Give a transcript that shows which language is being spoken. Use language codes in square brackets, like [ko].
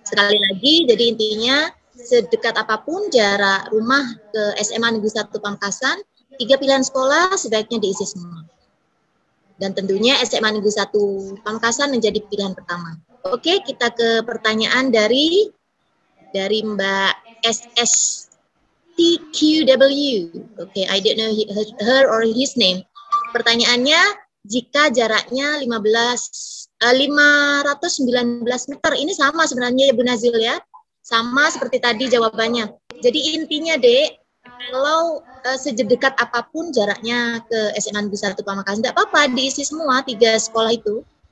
[id] Sekali lagi, jadi intinya sedekat apapun jarak rumah ke SMA Negeri 1 Pamekasan, 3 pilihan sekolah sebaiknya diisi semua. Dan tentunya SMA Negeri 1 Pamekasan menjadi pilihan pertama. Oke, kita ke pertanyaan dari Mbak SS TQW. [en] Oke, I don't know her or his name. [id] Pertanyaannya, jika jaraknya 519 meter, ini sama sebenarnya ya Bu Nazil ya? Sama seperti tadi jawabannya. Jadi intinya Dek, kalau sedekat apapun jaraknya ke SMA Negeri 1 Pamekasan, tidak apa-apa diisi semua 3 sekolah itu.